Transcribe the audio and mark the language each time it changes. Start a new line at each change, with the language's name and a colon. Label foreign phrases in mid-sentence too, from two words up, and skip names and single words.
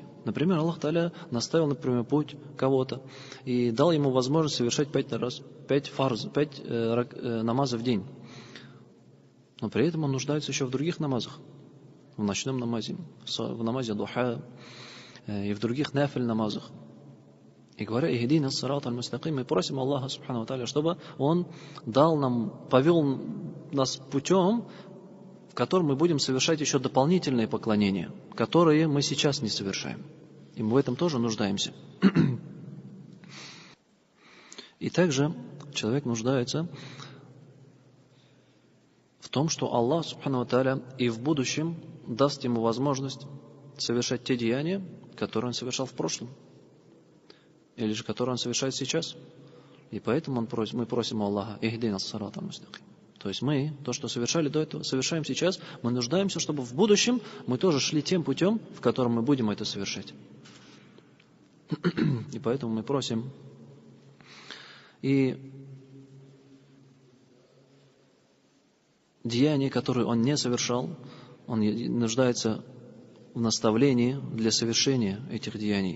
Russian: Например, Аллах Тааля наставил на прямой путь кого-то и дал ему возможность совершать 5 намазов в день. Но при этом он нуждается еще в других намазах. В ночном намазе, в намазе духа и в других нафиль намазах. И говоря
Arabic: «اهدنا الصراط المستقيم»,
Russian: мы просим Аллаха
Arabic: سبحانه وتعالى,
Russian: чтобы Он повел нас путем, в котором мы будем совершать еще дополнительные поклонения, которые мы сейчас не совершаем. И мы в этом тоже нуждаемся. И также человек нуждается в том, что Аллах
Arabic: سبحانه وتعالى
Russian: и в будущем даст ему возможность совершать те деяния, которые он совершал в прошлом, или же которые он совершает сейчас. И поэтому мы просим Аллаха
Arabic: «اهدنا الصراط المستقيم».
Russian: То есть мы, то, что совершали до этого, совершаем сейчас, мы нуждаемся, чтобы в будущем мы тоже шли тем путем, в котором мы будем это совершать. И поэтому мы просим. И деяния, которые он не совершал, он нуждается в наставлении для совершения этих деяний.